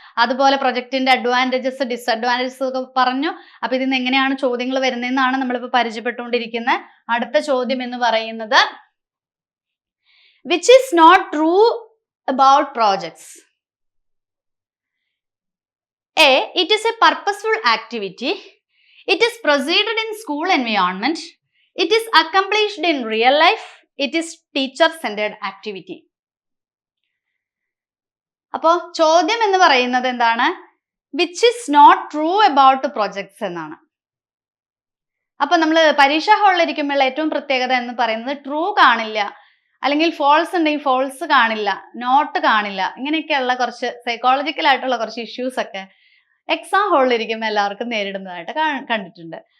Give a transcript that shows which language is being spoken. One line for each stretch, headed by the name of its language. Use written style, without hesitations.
Malayalam: അതുപോലെ പ്രൊജക്ടിന്റെ advantages, disadvantages ഒക്കെ പറഞ്ഞു. അപ്പൊ ഇതിന്ന് എങ്ങനെയാണ് ചോദ്യങ്ങൾ വരുന്നതെന്നാണ് നമ്മളിപ്പോൾ പരിചയപ്പെട്ടുകൊണ്ടിരിക്കുന്നത്. അടുത്ത ചോദ്യം എന്ന് പറയുന്നത്,
English: Which is not true about projects. A. It is a purposeful activity. It is proceeded in school environment. It is accomplished in real life. It is teacher-centered activity.
Malayalam: അപ്പോൾ ചോദ്യം എന്ന് പറയുന്നത് എന്താണ്?
English: which is not true about projects
Malayalam: എന്നാണ്. അപ്പൊ നമ്മൾ പരീക്ഷാ ഹാളിൽ ഇരിക്കുമ്പോൾ ഏറ്റവും പ്രത്യേകത എന്ന് പറയുന്നത് ട്രൂ കാണില്ല, അല്ലെങ്കിൽ ഫോൾസ് ഉണ്ടെങ്കിൽ ഫോൾസ് കാണില്ല, നോട്ട് കാണില്ല, ഇങ്ങനെയൊക്കെയുള്ള കുറച്ച് സൈക്കോളജിക്കൽ ആയിട്ടുള്ള കുറച്ച് ഇഷ്യൂസ് ഒക്കെ എക്സാം ഹോളിൽ ഇരിക്കുമ്പോൾ എല്ലാവർക്കും നേരിടുന്നതായിട്ട് കണ്ടിട്ടുണ്ട്.